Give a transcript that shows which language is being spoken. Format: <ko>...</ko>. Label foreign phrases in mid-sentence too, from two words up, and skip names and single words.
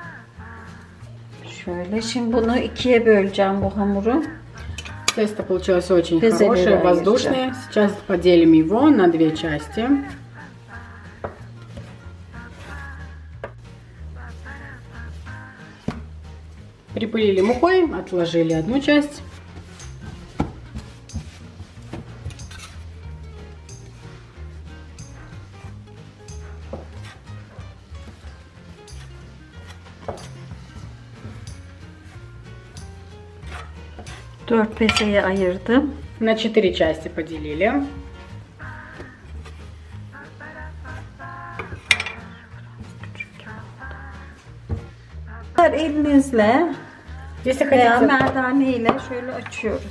<tr>Şöyle şimdi bunu ikiye böleceğim bu hamuru.</tr> <ru>Тесто получилось очень Без хорошее, оливье, воздушное. Сейчас поделим его на 2 части. Припылили мукой, отложили одну часть.</ru> <tr>Dört bezeye ayırdım.</tr> <ru>На 4 части поделили.</ru> <tr>Elinizle</tr> <ru>Если</ru> <tr>veya</tr> <ru>хотите,</ru> <tr>merdane ile şöyle açıyoruz.</tr>